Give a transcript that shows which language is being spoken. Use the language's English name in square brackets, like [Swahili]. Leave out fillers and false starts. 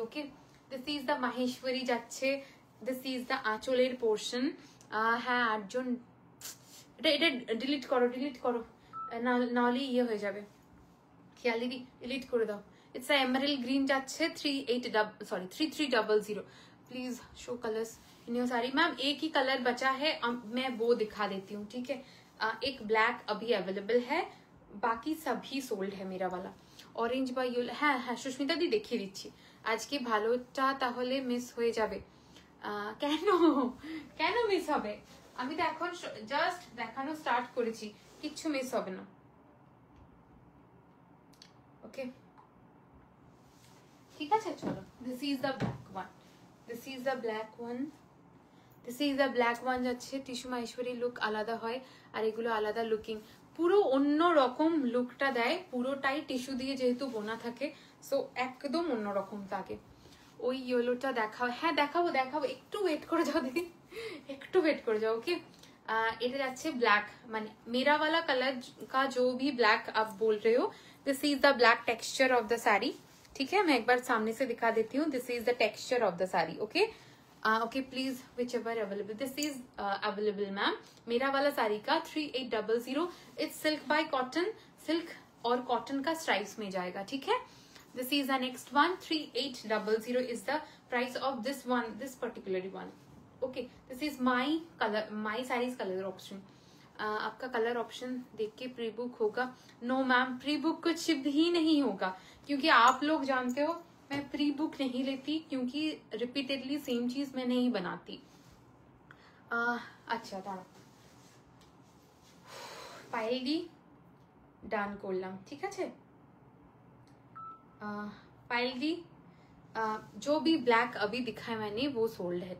[Bangla] Okay, [English] this is the Maheshwari যাচ্ছে, [Bangla] this is the আঁচলের portion. হ্যাঁ 8 জন, এটা ডিলিট করো, ডিলিট করো, নাহলে ইয়ে হয়ে যাবে। খেয়াল দিদি, ডিলিট করে দাও। [English] It's emerald green যাচ্ছে 3300। Please show colours in your sari. [Hindi] Ma'am एक ही कलर बचा है, मैं वो दिखा देती हूँ। ठीक है, एक ब्लैक अभी अवेलेबल है, बाकी सभी सोल्ड है मेरा वाला। [Bangla] ऑरेंज বা ইয়েলো, হ্যাঁ হ্যাঁ সুস্মিতা দি দেখিয়ে দিচ্ছি। আজকে ভালোটা তাহলে মিস হয়ে যাবে। কেন কেন মিস হবে? আমি তো এখন জাস্ট দেখানো স্টার্ট করেছি, কিচ্ছু মিস হবে না। ওকে ঠিক আছে, চলো। [English] This is the black one, this is the black one, this is the black one যাচ্ছে। [Bangla] টিস্যু মাহেশ্বরী লুক আলাদা হয়, আর এগুলো আলাদা লুকিং, পুরো অন্য রকম লুকটা দেয়, পুরোটাই টিস্যু দিয়ে যেহেতু বোনা থাকে, সো একদম অন্যরকম থাকে। ওই ইয়েলোটা দেখাও, হ্যাঁ দেখাবো দেখাবো, একটু ওয়েট করে যাও দিদি, একটু ওয়েট করে যাও। ওকে, এটা যাচ্ছে ব্ল্যাক, মানে [Hindi] मेरा वाला कलर का जो भी ब्लैक आप बोल रहे हो, [English] This is the black texture of the sari. [Hindi] ठीक है, मैं एक बार सामने से दिखा देती हूँ, [English] This is the texture of the sari. Okay okay, please whichever available, this is available ma'am. [Hindi] मेरा वाला साड़ी का 3800, [English] it's silk by cotton, [Hindi] silk और कॉटन का स्ट्राइप्स में जाएगा। [English] ठीक है, this is the next one, 3800 is the price of this one, this particular one. Okay, this is my colour, my saris colour option. [Hindi] आपका कलर ऑप्शन देख के pre book होगा? नो मैम, प्री बुक कुछ भी नहीं होगा, क्योंकि आप लोग जानते हो मैं प्री बुक नहीं लेती, क्योंकि रिपीटेडली सेम चीज मैं नहीं बनाती। [Bangla] अच्छा दाঁড়াও, পায়েল দি ডান করলাম। ঠিক আছে, [Hindi] पायल दी, जो भी ब्लैक अभी दिखा है मैंने वो सोल्ड है।